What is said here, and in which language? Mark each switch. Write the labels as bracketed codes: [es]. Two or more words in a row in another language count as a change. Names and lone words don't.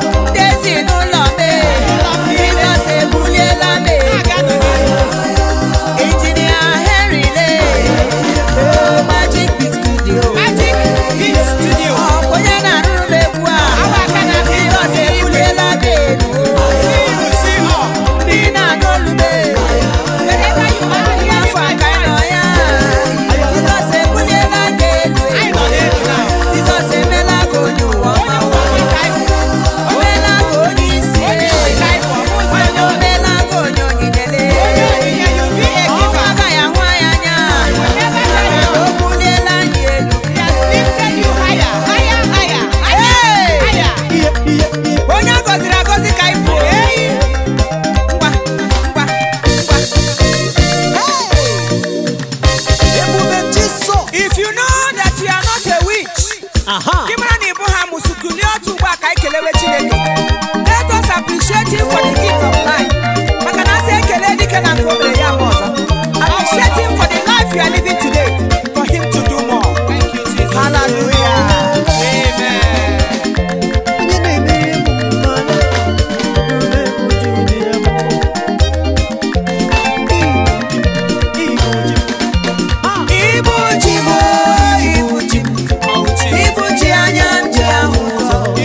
[ig] Ndị ezinụlọ m, Jizọs ebuliela m elu. [en] Injinia Henry Lee. Oh, magic Studio. Magic Hit Studio. [ig] Ọ bụ onye na-arụrụ m egwu a. Awa aka na-akụ Jizọs ebuliela gị elu. [en] See you, see you. [ig] Ndị na-anụ olu m, [en] Wherever you are, [ig] Afọ a ka anyị nọ ya. Jizọs ebuliela gị elu. Anyị nọ n'elu now. Jizọs emela gị onye ụwa ọma. Onye ụwa ọma ka anyị bụ. O meela gị onye isi. O meela gị onye onyinye. Ọ gaghị ahụ anyị anya. O buliela anyị elu. Hey! Onye a gọziri agọzi ka anyị bụ. Ngwa, ngwa, ngwa, ngwa. Hey! Ebube Jisọs. [en] If you know that you are not a witch, Aha. [ig] Gị mara na ị bụ ha amụsụ, kulie ọtọ ugbu a ka anyị kelewe Chineke. [en] Let us appreciate him for the gift of life. [ig] Maka na asị ekele dike na nke o mere ya ma ọzọ. [en] Appreciate him for the life you are living today. For him to do more. Thank you, Jesus. Hallelujah. Amen. [ig] Onye na-emere m mma, onye na-ebuju dị ya mma. Ibu chi m, ibu chi m, ibu chi anya m ji ahụ ụzọ.